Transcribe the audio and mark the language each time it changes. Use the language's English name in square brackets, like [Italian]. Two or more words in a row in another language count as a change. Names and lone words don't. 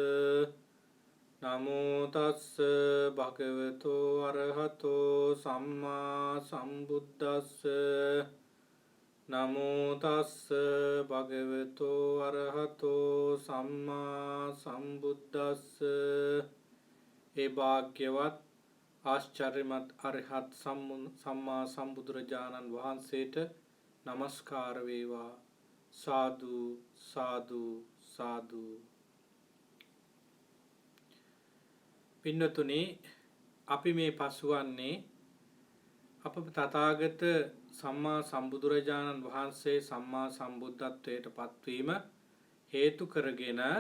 [Pali] නමෝ තස්ස භගවතෝ අරහතෝ සම්මා සම්බුද්දස්ස නමෝ තස්ස භගවතෝ අරහතෝ සම්මා සම්බුද්දස්ස [Sinhala] ඒ භාග්‍යවත් ආශ්චර්යමත් අරහත් සම්මා සම්බුදුරජාණන් වහන්සේට නමස්කාර වේවා. [Pali] සාදු සාදු සාදු. [Sinhala] පින්නතුනි, අපි මේ පසුවන්නේ අප තථාගත සම්මා සම්බුදුරජාණන් වහන්සේ සම්මා සම්බුද්ධත්වයට පත්වීම හේතු කරගෙන